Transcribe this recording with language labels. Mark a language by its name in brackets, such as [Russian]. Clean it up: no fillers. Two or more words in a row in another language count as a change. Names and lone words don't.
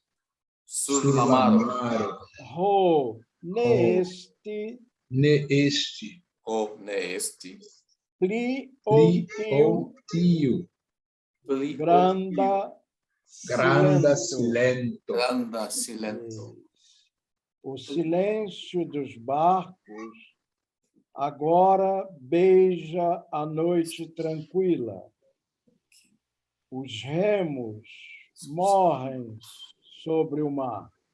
[Esperanto] Ho, ne esti pli ol tiu granda silento. [Portuguese] O silêncio dos barcos agora beija a noite tranquila. Os remos morrem sobre o mar.